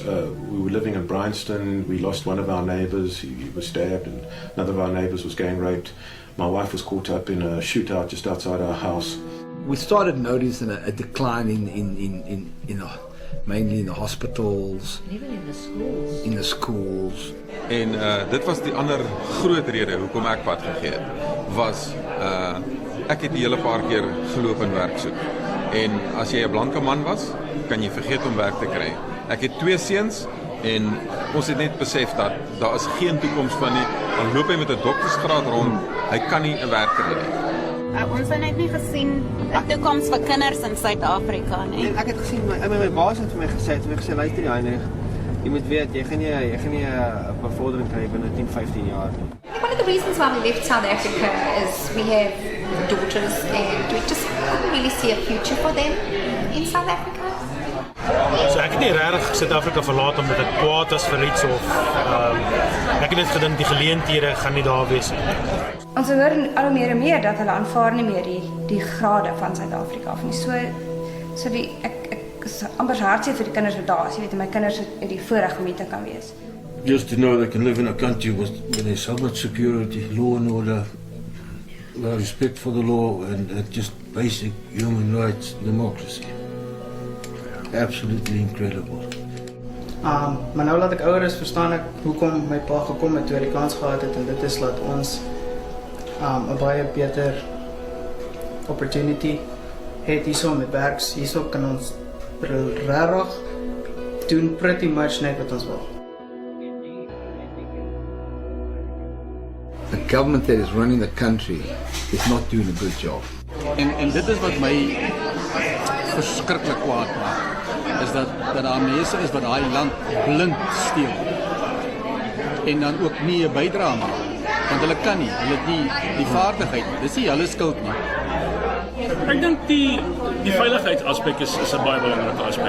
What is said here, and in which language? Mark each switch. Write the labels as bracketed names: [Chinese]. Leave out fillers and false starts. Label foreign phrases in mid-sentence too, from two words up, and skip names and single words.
[English] We were living in Bryanston. We lost one of our neighbours. He was stabbed, and another of our neighbours was gang raped. My wife was caught up in a shootout just outside our house. We started noticing a decline mainly in the hospitals. Even in the schools. In the schools. [Afrikaans] En dit was die ander groot rede hoekom ek pad gegee het. Was ek het die hele paar keer geloop en werk soek. En as jy 'n blanke man was, kan jy vergeet om werk te kry. Ek het 2 seuns en ons het net besef dat daar is geen toekoms van nie. Dan loop hy met 'n doktersgraad rond, hy kan nie 'n werk kry nie. Ons het net nie gesien 'n toekoms vir kinders in Suid-Afrika nie. En ek het gesien my baas het vir my gesê, luister jy Heinrich, jy moet weet jy gaan nie 'n bevordering kry binne 10-15 jaar nie. [English] One of the reasons why we left South Africa is we have daughters and we just couldn't really see a future for them in South Africa. [Afrikaans] So ek het nie regtig Suid-Afrika verlaat omdat ek kwaad was vir iets of ek het net gedink die geleenthede gaan nie daar wees nie. Ons hoor al hoe meer en meer dat hulle aanvaar nie meer die grade van Suid-Afrika of nie. So ek is amper hartseer vir die kinders wat daar is. Jy weet, my kinders het die voorreg om hier te kan wees. [English] Just to know they can live in a country where there's so much security, law and order, respect for the law, and just basic human rights, democracy. Absolutely incredible. [Afrikaans] Maar nou laat ek ouer is, verstaan ek hoekom my pa gekom het toe hy die kans gehad het, en dit is laat ons 'n baie beter opportunity het hierso met werks. Hierso kan ons regtig doen [English] pretty much [Afrikaans] net wat ons wil. [English] The government that is running the country is not doing a good job. [Afrikaans] En dit is wat my verskriklik kwaad maak. Is dat daar mense is wat daai land blind steel. En dan ook nie 'n bydrae maak. Want hulle kan nie, hulle het nie die vaardigheid. Dis nie hulle skuld nie. Ek dink die veiligheidsaspek is 'n baie belangrike aspek.